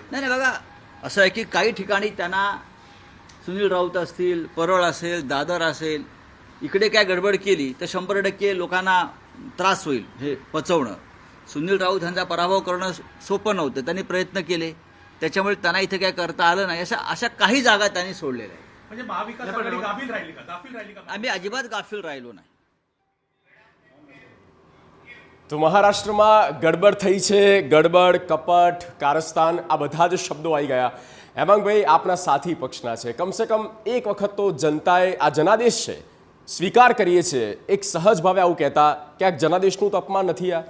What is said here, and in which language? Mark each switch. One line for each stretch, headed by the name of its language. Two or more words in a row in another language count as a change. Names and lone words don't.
Marathi: नाही बघा, असं आहे की काही ठिकाणी त्यांना सुनील राऊत असतील, परळ असेल, दादर असेल, इकडे काय गडबड केली तर 100% लोकांना त्रास होईल हे पचवणं. सुनील राऊत यांचा पराभव करणं सोपं नव्हतं. त्यांनी प्रयत्न केले, त्याच्यामुळे त्यांना इथे काय करता आलं नाही. अशा काही जागा त्यांनी सोडलेल्या आहेत. म्हणजे महाविकास आघाडी गाफील राहिली का? आम्ही अजिबात गाफील राहिलो नाही.
Gujarati: તો મહારાષ્ટ્રમાં ગડબડ થઈ છે. ગડબડ, કપટ, કારસ્તાન, આ બધા જ શબ્દો આવી ગયા. હેમાંગભાઈ, આપના સાથી પક્ષના છે. કમસે કમ એક વખત તો જનતાએ આ જનાદેશ છે સ્વીકાર કરીએ છીએ, એક સહજ ભાવે આવું કહેતા ક્યાંક જનાદેશનું તો અપમાન નથી આ?